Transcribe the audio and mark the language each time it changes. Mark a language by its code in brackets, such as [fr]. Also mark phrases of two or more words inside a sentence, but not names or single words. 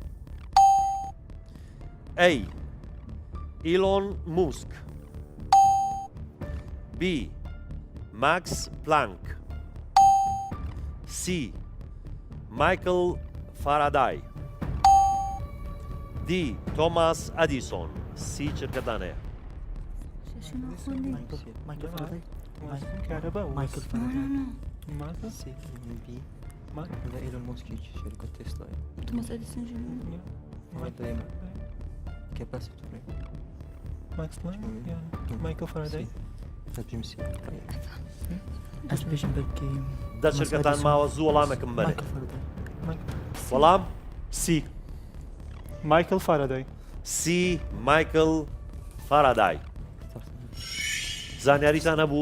[ckb] ئەی ئیلۆن موسک، بی ماکس پلانک، سی مایکل فارادای، دی تۆماس ئەدیسۆن. سی چرکەتان هەیە؟ [ar] إيلون ماسك شركة تسلا توماس اديسون كاباسيتور ماكس بلانك مايكل فاراداي تجمسي [ckb] ئەس پێشم بکەیم دە شرکەتان ماوە زوو وەڵامێکم بەرێ. وەڵام سی مایکل فارادای. سی مایکل فارادای. زانیاریتان هەبوو؟